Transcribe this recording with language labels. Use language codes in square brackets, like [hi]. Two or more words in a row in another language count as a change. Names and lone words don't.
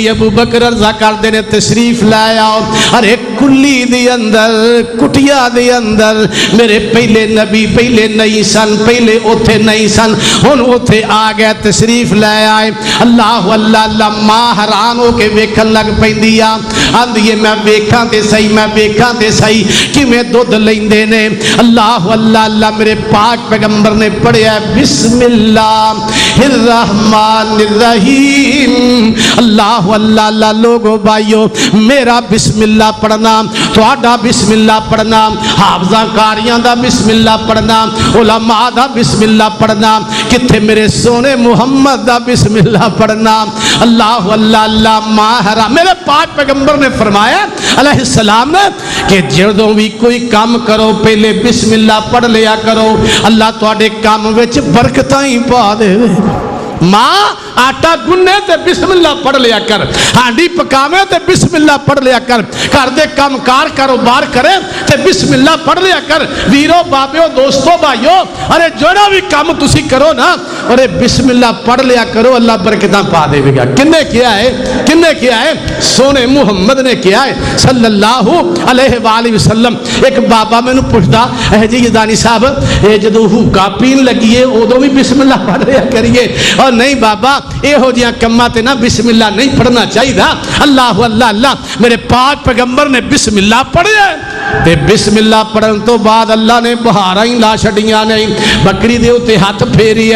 [pa] ابو بکر عرضاں کردے نے تشریف لا آؤ۔ ارے کلی دے اندر کٹیا دے اندر میرے پہلے نبی پہلے نہیں سن، پہلے اوتھے نہیں سن، ہن اوتھے آ گئے، تشریف لے آئے. اللہ اللہ اللہ ماں حیران ہو کے ویکھن لگ پیندی آ، آندی ہے میں ویکھاں تے سہی، میں ویکھاں تے سہی کویں دودھ لیندے نے. اللہ اللہ اللہ میرے پاک پیغمبر نے پڑھیا [ar] بسم الله الرحمن الرحيم. [pa] اللہ اللہ اللہ لوگو بھائیو میرا بسم اللہ پڑھنا، تہاڈا بسم اللہ پڑھنا، حافظاں قاریاں دا بسم اللہ پڑھنا، علما دا بسم اللہ پڑھنا، کتھے میرے سوہنے محمد دا بسم اللہ پڑھنا. اللہ اللہ اللہ ماہرا میرے پاک پیغمبر نے فرمایا علیہ السلام نے کہ جدوں بھی کوئی کام کرو پہلے بسم اللہ پڑھ لیا کرو، اللہ تہاڈے کام وچ برکتاں ہی پا دیوے. ماں آٹا گنھے تے بسم اللہ پڑھ لیا کر، ہانڈی پکاوے تے بسم اللہ پڑھ لیا کر، گھر دے کام کار کاروبار کرے تے بسم اللہ پڑھ لیا کر. ویرو بابیو دوستو بھائیو ارے جوڑا بھی کام تسی کرو نا ارے بسم اللہ پڑھ لیا کرو، اللہ برکتاں پا دے گا. کنے کیا ہے، کنے کیا ہے? سوہنے محمد نے کیا ہے [ar] صلى الله عليه وسلم. [pa] ایک بابا مینوں پوچھتا ہے جی دانی صاحب یہ جدوں حقہ پین لگی ہے اودوں بھی بسم اللہ پڑھ لیا کریے? اور نہیں بابا ایہو جیہا کماں تے نا بسم اللہ نہیں پڑھنا چاہیے. اللہ اللہ اللہ میرے پاک پیغمبر نے بسم اللہ پڑھیا تے بسم اللہ پڑھن تو بعد اللہ نے بہاراں ہی لا چھڈیاں نہیں، بکری دے اتے ہاتھ پھیریا.